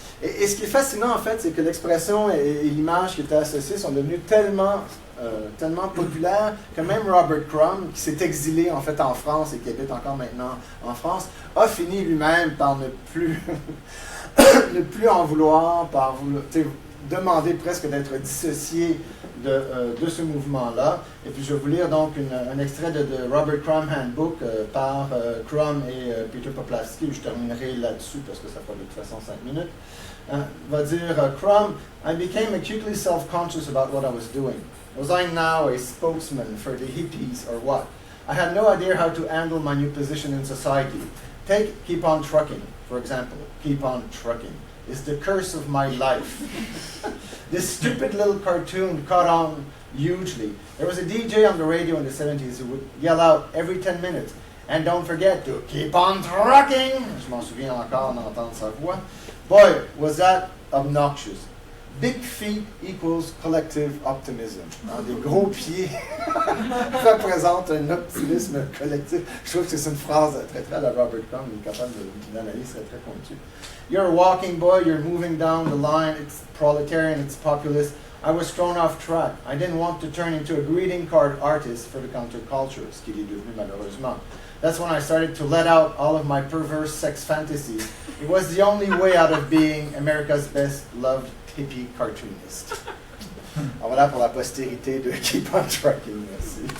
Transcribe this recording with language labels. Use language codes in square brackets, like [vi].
[fr] Et ce qui est fascinant en fait, c'est que l'expression et l'image qui étaient associées sont devenues tellement populaires que même Robert Crumb, qui s'est exilé en fait en France et qui habite encore maintenant en France, a fini lui-même par ne plus en vouloir, demandé presque d'être dissocié de ce mouvement-là. Et puis je vais vous lire donc un extrait de Robert Crumb Handbook par Crumb et Peter Poplawski. Je terminerai là-dessus parce que ça fera de toute façon 5 minutes. Va dire [en] Crumb, I became acutely self-conscious about what I was doing. Was I now a spokesman for the hippies or what? I had no idea how to handle my new position in society. Take Keep On Trucking, for example. Keep On Trucking is the curse of my life. This stupid little cartoon caught on hugely. There was a DJ on the radio in the 70s who would yell out every 10 minutes, and don't forget to keep on trucking. [fr] Je m'en souviens encore d'entendre sa voix. [en] Boy, was that obnoxious. Big feet equals collective optimism. [fr] Des gros pieds représentent un optimisme collectif. Je trouve que c'est une phrase très très à la Robert Crumb, il est capable d'analyse très très pointue. [en] You're a walking boy, you're moving down the line, it's proletarian, it's populist. I was thrown off track. I didn't want to turn into a greeting card artist for the counterculture, [fr] ce qu'il est devenu malheureusement. [en] That's when I started to let out all of my perverse sex fantasies. It was the only way out of being America's best loved hippie cartoonist. [fr] Alors voilà pour la postérité de Keep On Trucking. Merci.